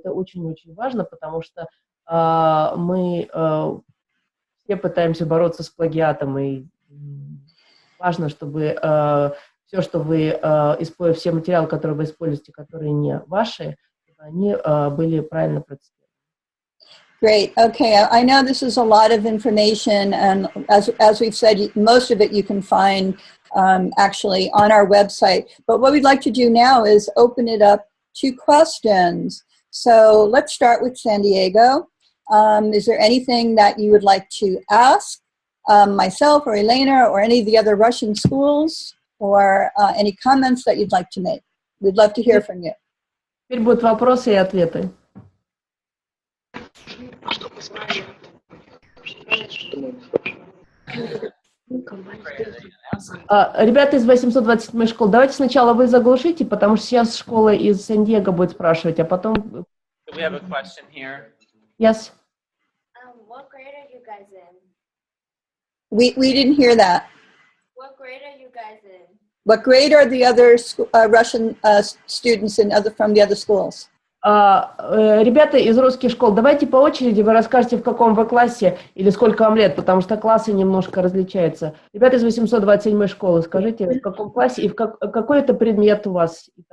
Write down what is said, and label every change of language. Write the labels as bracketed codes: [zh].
[ru] Это очень-очень важно, потому что мы все пытаемся бороться с плагиатом, и важно, чтобы все, что вы используете, все материалы, которые вы используете, которые не ваши, они были правильно процитированы. [en] Great. Okay. I know this is a lot of information, and as we've said, most of it you can find actually on our website. But what we'd like to do now is open it up to questions. So let's start with San Diego. Is there anything that you would like to ask myself or Elena or any of the other Russian schools, or any comments that you'd like to make? We'd love to hear from you. [ru] Теперь будут вопросы и ответы. Ребята из 827 школ, давайте сначала вы заглушите, потому что сейчас школа из Сан-Диего будет спрашивать, а потом... [en] We have a question here. Yes. What grade are you guys in? We didn't hear that. What grade are you guys in? What grade are the other Russian students from the other schools? [ru] Ребята из русских школ, давайте по очереди вы расскажете, в каком вы классе или сколько вам лет, потому что классы немножко различаются. Ребята из 827 школы, скажите, в каком классе и какой это предмет у вас?